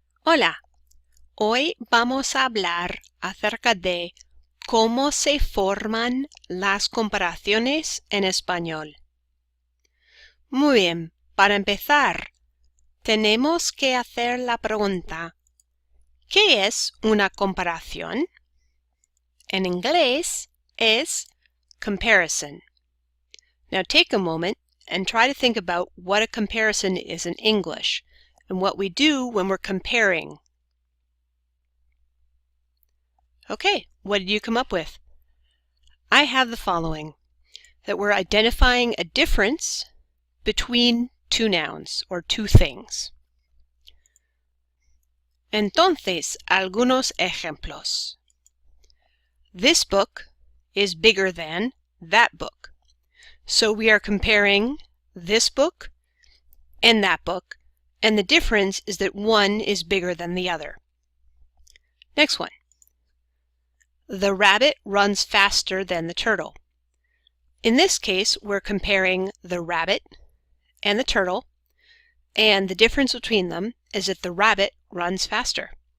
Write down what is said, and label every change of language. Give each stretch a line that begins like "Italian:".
Spanish: Hola, hoy vamos a hablar acerca de cómo se forman las comparaciones en español. Muy bien, para empezar, tenemos que hacer la pregunta, ¿qué es una comparación? En inglés es comparison.
English: Now take a moment and try to think about what a comparison is in English and what we do when we're comparing. Okay, what did you come up with? I have the following, that we're identifying a difference between two nouns or two things.
Spanish: Entonces, algunos ejemplos.
English: This book is bigger than that book. So we are comparing this book and that book, and the difference is that one is bigger than the other. Next one. The rabbit runs faster than the turtle. In this case, we're comparing the rabbit and the turtle, and the difference between them is that the rabbit runs faster.